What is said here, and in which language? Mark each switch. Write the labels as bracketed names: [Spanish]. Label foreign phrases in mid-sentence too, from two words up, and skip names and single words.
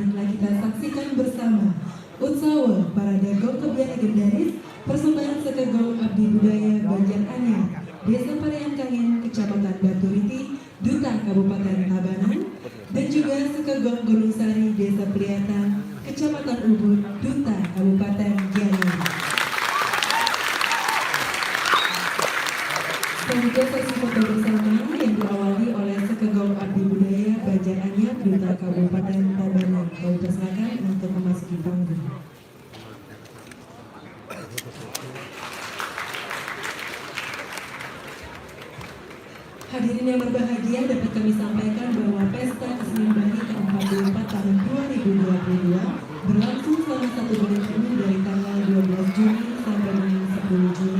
[Indonesian] telah kita saksikan bersama Utsawa Parade Gong Kebiar Legendaris persembahan Sekegong Abdi Budaya Banjar Anyar, Desa Parean Kangen, Kecamatan Baturiti, Duta Kabupaten Tabanan, dan juga Sekegong Gunung Sari, Desa Peliatan, Kecamatan Ubud, Duta, Kabupaten Gianyar. Selanjutnya sesi foto bersama yang diawali oleh Sekegong Abdi Budaya Banjaranyar, Duta Kabupaten Tabanan. Kau persilakan untuk memasuki panggung. Hadirin yang berbahagia, dapat kami sampaikan bahwa Pesta Kesenian Bali ke-44 tahun 2022 berlangsung selama 1 bulan penuh dari tanggal 12 Juni sampai dengan 10 Juli.